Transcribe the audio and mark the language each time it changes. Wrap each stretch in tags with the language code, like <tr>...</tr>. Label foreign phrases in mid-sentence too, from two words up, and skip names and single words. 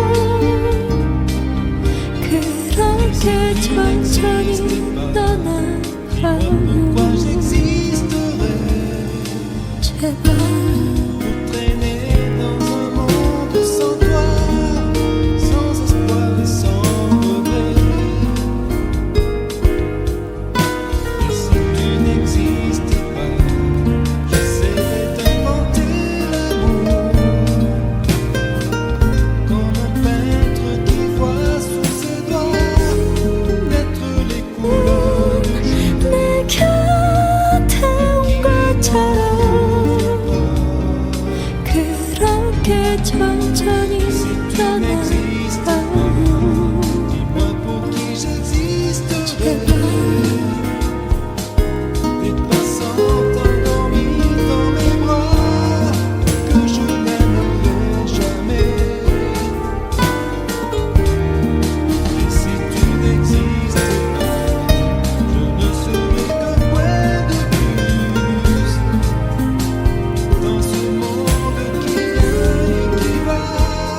<ko>그렇게 천천히 떠나가요. 제발</ko> <fr>Traîner dans un monde sans toi, sans espoir et sans regret. Et si tu n'existais pas, j'essaierais d'inventer l'amour, comme un peintre qui voit sous ses doigts naître les couleurs du jour.</fr> <ko>내 곁에 온 것처럼 그렇게 천천히 떠나가요.</ko> <fr>Dis-moi pour qui j'existerais. Des passantes endormies dans mes bras que je n'aimerais jamais. Et si tu n'existais pas, je ne serais qu'un point de plus dans ce monde qui vient et qui va.</fr>